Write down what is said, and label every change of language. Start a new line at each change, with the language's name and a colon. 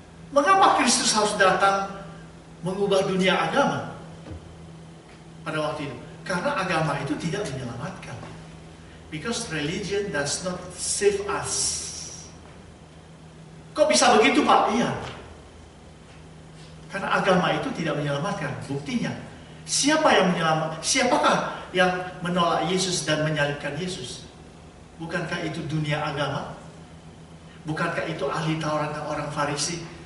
Indonesian: Mengapa Kristus harus datang mengubah dunia agama pada waktu itu? Karena agama itu tidak menyelamatkan.
English: Because religion does not save us.
Indonesian: Kok bisa begitu, Pak? Iya. Karena agama itu tidak menyelamatkan. Buktinya, siapakah yang menolak Yesus dan menyalibkan Yesus? Bukankah itu dunia agama? Bukankah itu ahli Taurat dan orang Farisi?